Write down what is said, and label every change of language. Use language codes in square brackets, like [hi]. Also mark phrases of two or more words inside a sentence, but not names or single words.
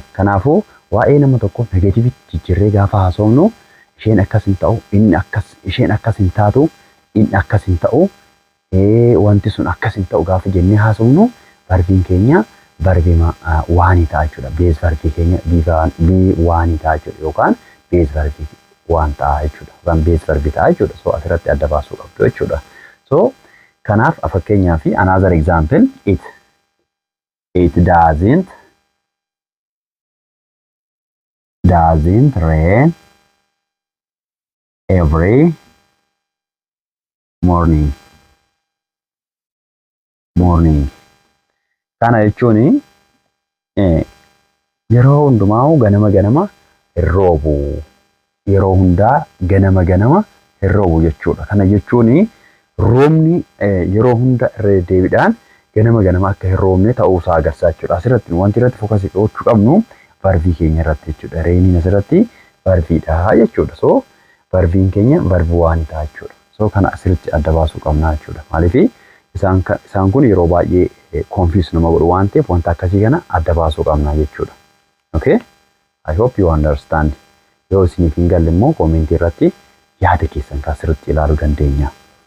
[om] Kanaafuu waa'ee nama tokko negatiivitti jijjiirree gaafa haasofnu isheen akkas hin ta'u, inni akkas, isheen akkas hin taatu, inni akkas hin ta'u, wanti sun akkas hin ta'u gaafa jennee haasofnu verbiin keenya verbii waanii ta'a jechuudha. Base verbii keenya bii waanii ta'a jechuudha. Yookaan base verbii waan ta'a jechuudha. Yookaan base verbii ta'a jechuudha. So asirratti adda baasuu qabdu jechuudha. [en] So [om] kanaaf fakkeenyaaf [en] another example it doesn't rain every morning. [om] Kana jechuun yeroo hundumaa ganama hin roobu. Yeroo hundaa ganama hin roobu jechuudha. Kana jechuun roobni yeroo hunda irra deebiidhaan ganama akka hin roobne ta'uusaa agarsiisa jechuudha. Asirratti wanti irratti fookasii gochuu qabnu verbii keenya irratti jechuudha. Reeniin asirratti verbiidha jechuudha. So verbiin keenya verbii waan ta'a jechuudha. So kana asirratti adda baasuu qabna jechuudha. Maaliif isaan kun yeroo baay'ee confuse nama godhu waan ta'eef wanta akkasii kana adda baasuu qabna jechuudha. [en] Okay? I hope you understand. [om] Yoo isiniif hin galle immoo koomentii irratti yaada keessan asirratti ilaaluu dandeenya.